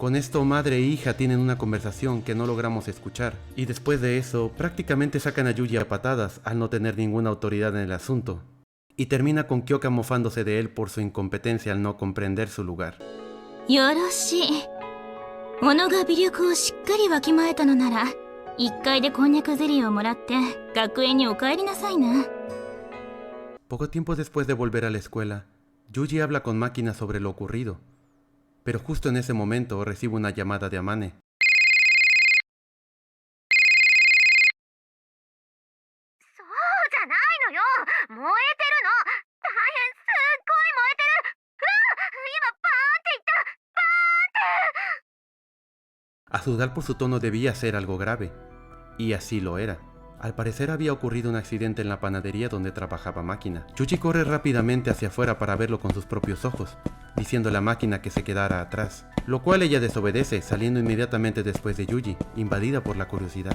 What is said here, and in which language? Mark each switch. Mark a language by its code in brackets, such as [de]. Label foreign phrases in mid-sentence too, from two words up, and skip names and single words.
[es] Con esto madre e hija tienen una conversación que no logramos escuchar, y después de eso prácticamente sacan a Yuji a patadas al no tener ninguna autoridad en el asunto, y termina con Kyoka mofándose de él por su incompetencia al no comprender su lugar. [ja] よろしい。小野が微力をしっかりわきまえたのなら、1階でこんにゃくゼリーをもらって学園にお帰りなさいな。 [es] Poco tiempo después de volver a la escuela, Yuji habla con Máquina sobre lo ocurrido, pero justo en ese momento recibe una llamada de Amane. [ja] そうじゃないのよ。燃えてるの。大変すっごい燃えてる。うわ、今バーンって言った。バーンって。 [es] A juzgar por su tono debía ser algo grave, y así lo era. Al parecer había ocurrido un accidente en la panadería donde trabajaba Máquina. Yuji corre rápidamente hacia afuera para verlo con sus propios ojos, diciéndole a Máquina que se quedara atrás, lo cual ella desobedece, saliendo inmediatamente después de Yuji, invadida por la curiosidad.